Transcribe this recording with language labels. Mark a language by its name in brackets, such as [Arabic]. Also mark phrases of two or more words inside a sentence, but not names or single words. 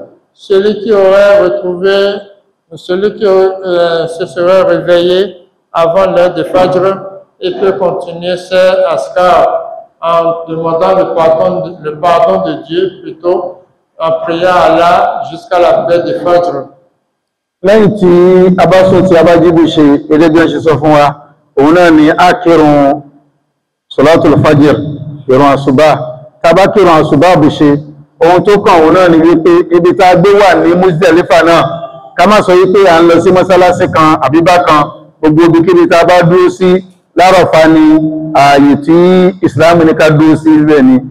[French] Celui qui aurait retrouvé, celui qui se serait réveillé avant l'heure de Fajr, il peut continuer ses askar en demandant le pardon de Dieu plutôt, en priant à Allah jusqu'à la prière de Fajr. [Yoruba] Lẹ́yìn tí a bá sọ tí a bá jíbù ṣe gẹ́gẹ́ bí wọ́n ṣe sọ fún wa, òun náà ni a kírun [Arabic] صلاة الفجر, [Yoruba] ìrun àsùbá. Tá bá kírun àsùbá bù ṣe, ohun tó kàn òun náà ni wípé ibi tá gbé wà ní Muzdalifa náà, ká má sọ wípé à ń lọ sí mọ́sálásí kan àbíbá kan, gbogbo ibikíbi tá bá dúró sí l'Árafá ni ààyè tí Ìsìlámù ní ká dúró sí ibẹ̀ ni.